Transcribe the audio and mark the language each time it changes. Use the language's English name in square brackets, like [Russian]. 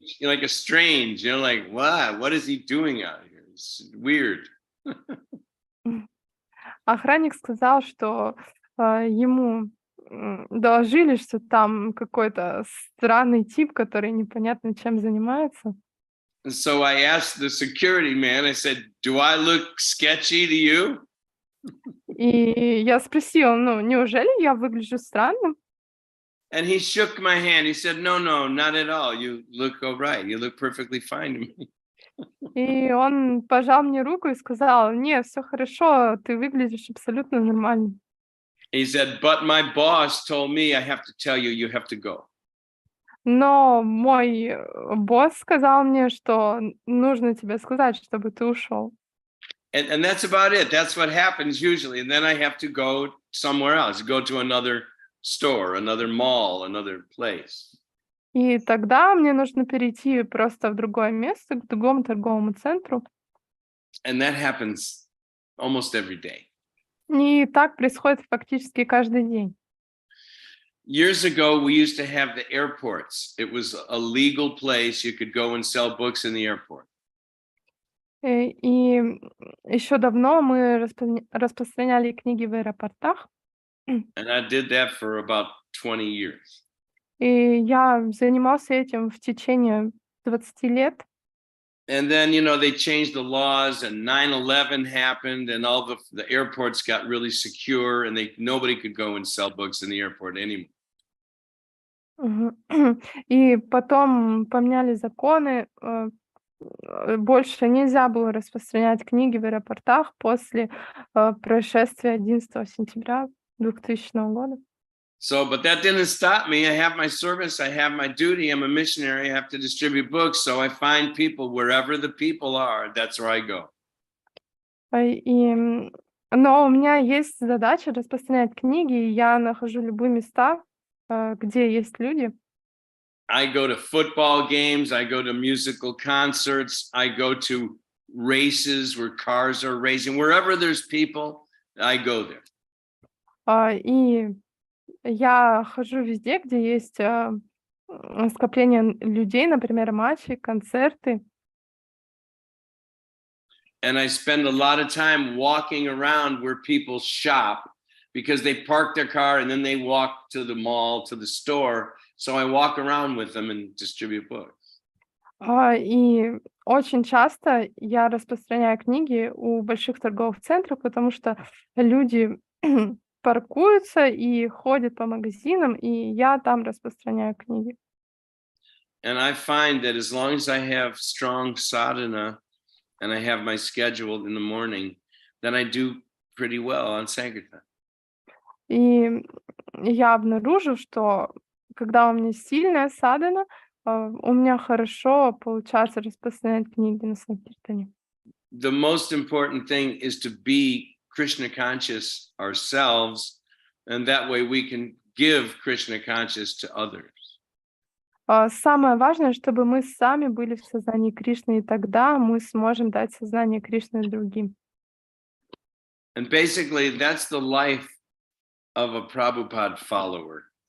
[English] like a strange, you know, like, what is he doing out here? It's weird. [Russian] охранник сказал, что ему доложили, что там какой-то странный тип, который непонятно чем занимается. [English] And so I asked the security man, I said, "Do I look sketchy to you?" [Russian] И я спросила, неужели я выгляжу странным? [English] And he shook my hand. He said, no, not at all. You look all right. You look perfectly fine to me. [Russian] И он пожал мне руку и сказал, не, все хорошо, ты выглядишь абсолютно нормально. [English] He said, but my boss told me I have to tell you, you have to go. [Russian] Но мой босс сказал мне, что нужно тебе сказать, чтобы ты ушел. [English] And that's about it. That's what happens usually. And then I have to go somewhere else, go to another store, another mall, another place. [Russian] И тогда мне нужно перейти просто в другое место, к другому торговому центру. [English] And that happens almost every day. [Russian] И так происходит фактически каждый день. [English] Years ago, we used to have the airports. It was a legal place. You could go and sell books in the airport. [Russian] И еще давно мы распространяли книги в аэропортах. [English] And I did that for about 20 years. [Russian] И я занимался этим в течение 20 лет. [English] And then, you know, they changed the laws and 9/11 happened and all the airports got really secure and nobody could go and sell books in the airport anymore. [Russian] И потом поменяли законы. Больше нельзя было распространять книги в аэропортах после происшествия 11 сентября 2000 года. [English] So, but that didn't stop me. I have my service, I have my duty. I'm a missionary. I have to distribute books. So I find people wherever the people are. That's where I go. [Russian] Но у меня есть задача распространять книги, и я нахожу любые места, где есть люди. [English] I go to football games. I go to musical concerts. I go to races where cars are racing. Wherever there's people, I go there. [Russian] И я хожу везде, где есть скопление людей, например, матчи, концерты. [English] And I spend a lot of time walking around where people shop because they park their car and then they walk to the mall, to the store. So I walk around with them and distribute books. [Russian] И очень часто я распространяю книги у больших торговых центров, потому что люди паркуются и ходят по магазинам, и я там распространяю книги. [English] And I find that as long as I have strong sadhana and I have my schedule in the morning, then I do pretty well on Sankirtan. [Russian] И я обнаружил, что когда у меня сильная садхана, у меня хорошо получается распространять книги на Санкиртане. [English] The most important thing is to be Krishna conscious ourselves, and that way we can give Krishna conscious to others. [Russian] Самое важное, чтобы мы сами были в сознании Кришны, и тогда мы сможем дать сознание Кришны другим. [English] And basically, that's the life of a Prabhupada follower.